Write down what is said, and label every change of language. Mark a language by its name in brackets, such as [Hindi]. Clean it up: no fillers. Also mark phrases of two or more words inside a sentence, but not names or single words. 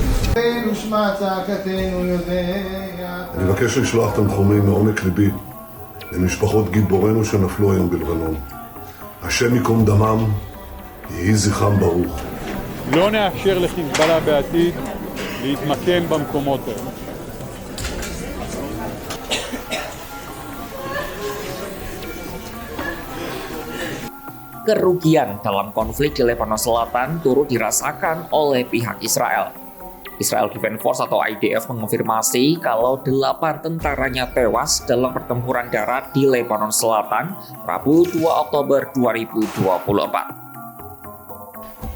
[Hebrew] אני מבקש לשלוח תנחומים מעומק ליבי למשפחות גיבורינו שנפלו היום בלבנון. השם ייקום דמם, יהי זכרם ברוך. לא נאפשר לחיזבאללה בעתיד להתמקם במקומות האלה. [Indonesian] Kerugian dalam konflik di Lebanon Selatan turut dirasakan oleh pihak Israel. Israel Defense Force atau IDF mengonfirmasi kalau 8 tentaranya tewas dalam pertempuran darat di Lebanon Selatan Rabu 2 Oktober 2024.